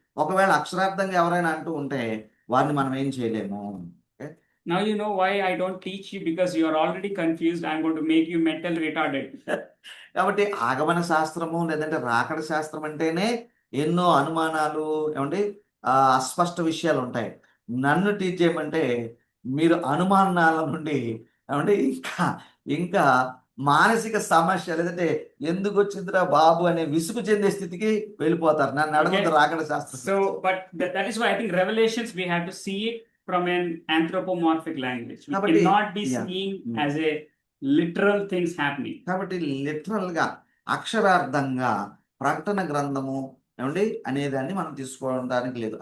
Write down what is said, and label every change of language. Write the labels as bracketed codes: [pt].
[te] ఒకవేళ అక్షరార్థంగా ఎవరైనా అంటూ ఉంటే వారిని మనం ఏం చేయలేము. [en] Now you know why I don't teach you, because you are already confused. I'm going to make you mentally retarded. [te] కాబట్టి ఆగమన శాస్త్రము లేదంటే రాకడ శాస్త్రం అంటేనే ఎన్నో అనుమానాలు ఏమంటే అస్పష్ట విషయాలు ఉంటాయి. నన్ను టీచ్ చేయమంటే మీరు అనుమానాల నుండి ఏమంటే ఇంకా మానసిక సమస్య లేదంటే ఎందుకు వచ్చిందిరా బాబు అనే విసుగు చెందే స్థితికి వెళ్ళిపోతారు. నన్ను అడగదు రాకడ శాస్త్రం. [en] So, but that is why I think Revelations, we have to see it from an anthropomorphic language. We [te] Kabatti, [en] cannot be yeah. seeing as a literal things happening. [te] కాబట్టి లిటరల్ గా అక్షరార్థంగా ప్రకటన గ్రంథము ఏమండి అనేదాన్ని మనం తీసుకోవడానికి లేదు.